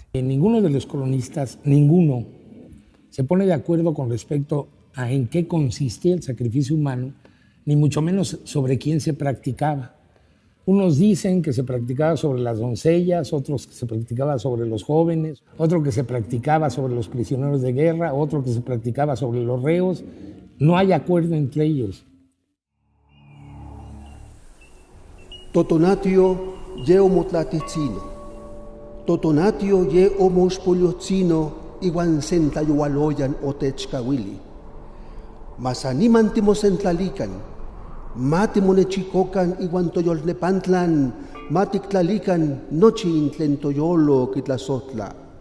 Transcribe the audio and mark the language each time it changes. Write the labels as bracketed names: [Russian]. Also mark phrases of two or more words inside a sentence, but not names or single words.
[Spanish] Ninguno de los cronistas, ninguno, se pone de acuerdo con respecto a en qué consistía el sacrificio humano, ni mucho menos sobre quién se practicaba. Unos dicen que se practicaba sobre las doncellas, otros que se practicaba sobre los jóvenes, otro que se practicaba sobre los prisioneros de guerra, otro que se practicaba sobre los reos. No hay acuerdo entre ellos. [Nahuatl languages] Totonatio ye omotlaticino, totonatio ye omospoliocino iguan sentayualoyan otechkawili. Mas animan timosentlalican, matimonechikokan iguan toyolnepantlan, matiktlalican nochi intlen toyolo kitlasotla.